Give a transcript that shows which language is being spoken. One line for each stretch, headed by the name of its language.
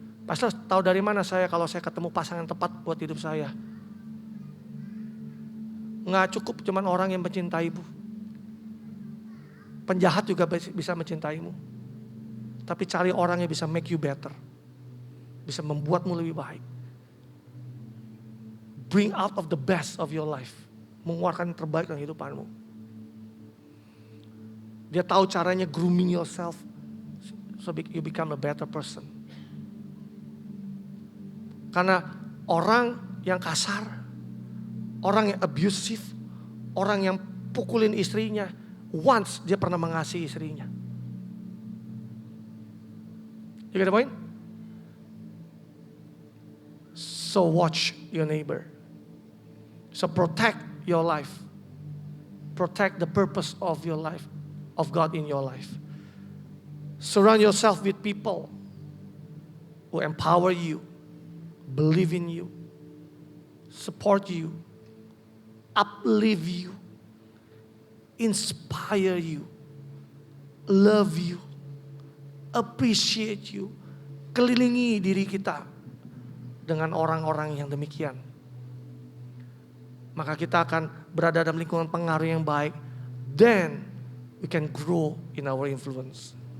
Indonesian: Pastor tahu dari mana saya kalau saya ketemu pasangan tepat buat hidup saya? Nggak cukup cuman orang yang mencintaimu. Penjahat juga bisa mencintaimu. Tapi cari orang yang bisa make you better. Bisa membuatmu lebih baik.
English: Bring out of the best of your life.
Indonesian: Mengeluarkan yang terbaik dalam kehidupanmu. Dia tahu caranya
English: grooming yourself. So you become a better person.
Indonesian: Karena orang yang kasar, orang yang abusive, orang yang pukulin istrinya, once dia pernah mengasihi istrinya.
English: You get the point? So watch your neighbor. So protect your life. Protect the purpose of your life, of God in your life. Surround yourself with people who empower you, believe in you, support you, uplift you, inspire you, love you, appreciate you.
Indonesian: Kelilingi diri kita dengan orang-orang yang demikian. Maka kita akan berada dalam lingkungan pengaruh yang baik.
English: Then we can grow in our influence.